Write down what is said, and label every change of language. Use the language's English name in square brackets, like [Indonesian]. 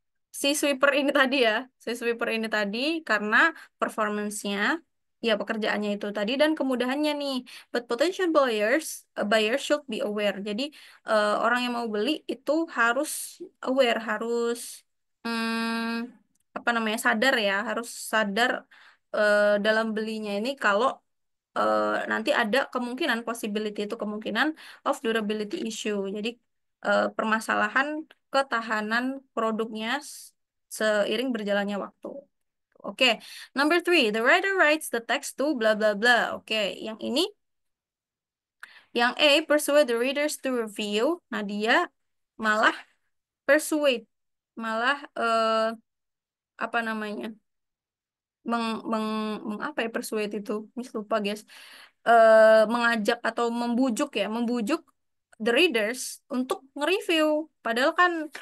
[Indonesian] Si sweeper ini tadi ya, si sweeper ini tadi karena performance-nya, ya pekerjaannya itu tadi dan kemudahannya nih. [English] But potential buyers should be aware. [Indonesian] Jadi orang yang mau beli itu harus aware, harus apa namanya sadar ya, harus sadar dalam belinya ini kalau nanti ada kemungkinan possibility itu kemungkinan [English] of durability issue. [Indonesian] Jadi permasalahan ketahanan produknya seiring berjalannya waktu. [English] Oke, number three, the writer writes the text to bla bla bla. [Indonesian] Oke, yang ini, yang A, [English] persuade the readers to review. [Indonesian] Nah, dia malah persuade, malah apa namanya? meng, meng, apa ya persuade itu Miss lupa guys mengajak atau membujuk ya membujuk [English] the readers [Indonesian] untuk nge-review padahal kan